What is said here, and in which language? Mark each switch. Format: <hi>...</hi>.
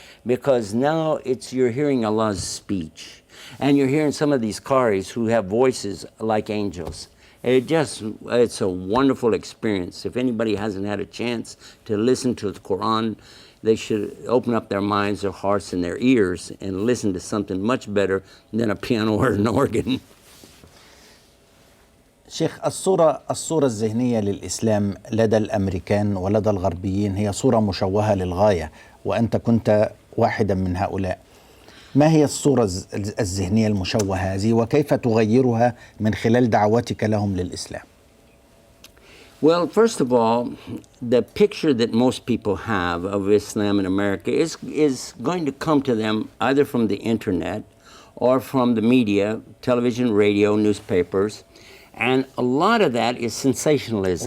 <en>Because now you're hearing Allah's speech. And you're hearing some of these qaris who have voices like angels. It's a wonderful experience. If anybody hasn't had a chance to listen to the Quran, they should open up their minds, their hearts, and their ears and listen to something much better than a piano or an organ.</en> <ar>شيخ، الصورة الذهنية للإسلام لدى الأمريكان ولدى الغربيين هي صورة مشوهة للغاية، وأنت كنت واحدا من هؤلاء. ما هي الصورة الذهنية المشوهة هذه، وكيف تغيرها من خلال دعوتك لهم للإسلام؟</ar> <en>Well, first of all, the picture that most people have of Islam in America is going to come to them either from the internet or from the media, television, radio, newspapers, and a lot of that is sensationalism.</en>